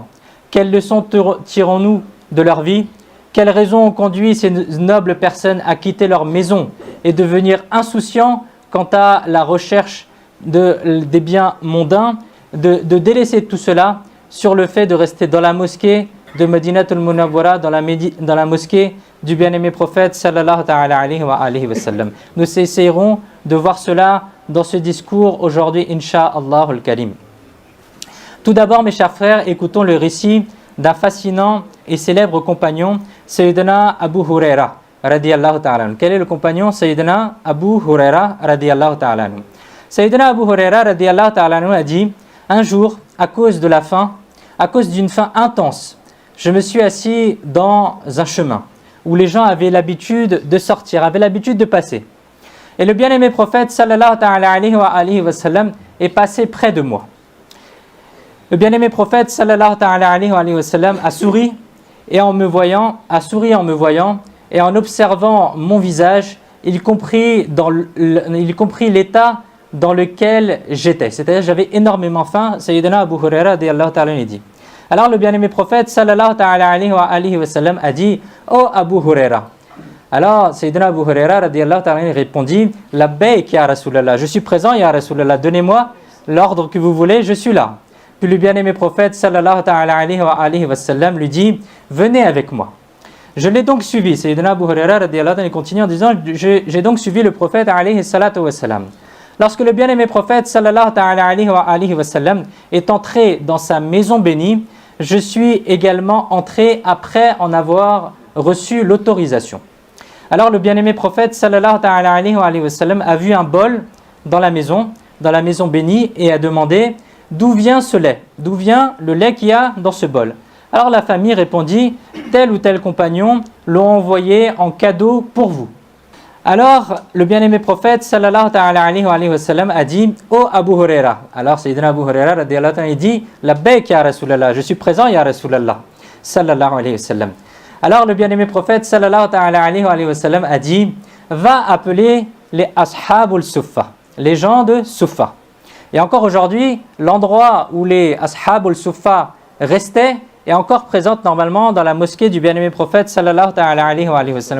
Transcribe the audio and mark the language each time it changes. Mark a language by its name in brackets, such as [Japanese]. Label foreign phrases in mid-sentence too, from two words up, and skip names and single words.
[French] Quelles leçons tirons-nous de leur vie? Quelles raisons ont conduit ces nobles personnes à quitter leur maison et devenir insouciants quant à la recherche des biens mondains, de délaisser tout cela sur le fait de rester dans la mosquée de Madinatul Munawwara, dans la mosquée du bien-aimé prophète [Arabic] صلى الله تعالى عليه وسلم. [French] Nous essayerons de voir cela dans ce discours aujourd'hui, [Arabic] إن شاء الله الكريم. [French] Tout d'abord, mes chers frères, écoutons le récit d'un fascinant et célèbre compagnon, [Arabic] سيدنا أبو هريرة رضي الله تعالى عنه. [French] Quel est le compagnon? [Arabic] سيدنا أبو هريرة رضي الله تعالى عنه. سيدنا أبو هريرة رضي الله تعالى عنه [French] a dit: un jour, à cause de la faim, à cause d'une faim intense, je me suis assis dans un chemin où les gens avaient l'habitude de sortir, avaient l'habitude de passer. Et le bien-aimé prophète [Arabic] صلى الله تعالى عليه وسلم [French] est passé près de moi. Le bien-aimé prophète [Arabic] صلى الله تعالى عليه وسلم [French] a souri en me voyant et en observant mon visage, il comprit l'état dans lequel j'étais. C'est-à-dire j'avais énormément faim. [Arabic] سيدنا أبو هريرة رضي الله تعالى عنه dit. [French] Alors le bien-aimé prophète [Arabic] صلى الله تعالى عليه وسلم [French] a dit: Oh Abu Huraira. Alors [Arabic] سيدنا أبو هريرة رضي الله تعالى عنه [French] répondit: [Arabic] لبيك يا رسول الله, [French] je suis présent [Arabic] يا رسول الله, [French] donnez-moi l'ordre que vous voulez, je suis là. Puis le bien-aimé prophète [Arabic] صلى الله تعالى عليه وسلم [French] lui dit: venez avec moi. Je l'ai donc suivi. [Arabic] سيدنا أبو هريرة رضي الله عنه [French] continue en disant: j'ai donc suivi le prophète [Arabic] عليه الصلاة والسلام. [French] Lorsque le bien-aimé prophète [Arabic] صلى الله تعالى عليه وسلم [French] est entré dans sa maison bénie, je suis également entré après en avoir reçu l'autorisation. Alors le bien-aimé prophète [Arabic] صلى الله تعالى عليه وسلم [French] a vu un bol dans la maison bénie et a demandé: d'où vient ce lait? D'où vient le lait qu'il y a dans ce bol? Alors la famille répondit: tel ou tel compagnon l'ont envoyé en cadeau pour vous. Alors le bien-aimé prophète [Arabic] صلى الله تعالى عليه وسلم [French] a dit: oh Abu Huraira. Alors [Arabic] سيدنا أبو هريرة رضي الله عنه [French] dit: [Arabic] لبيك يا رسول الله, [French] je suis présent [Arabic] يا رسول الله صلى الله عليه وسلم. [French] Alors le bien-aimé prophète [Arabic] صلى الله تعالى عليه وسلم [French] a dit: va appeler les [Arabic] أصحاب الصفة, [French] les gens de Suffa. Et encore aujourd'hui, l'endroit où les [Arabic] أصحاب الصفة [French] restaient est encore présente normalement dans la mosquée du bien-aimé prophète [Arabic] صلى الله تعالى عليه وسلم.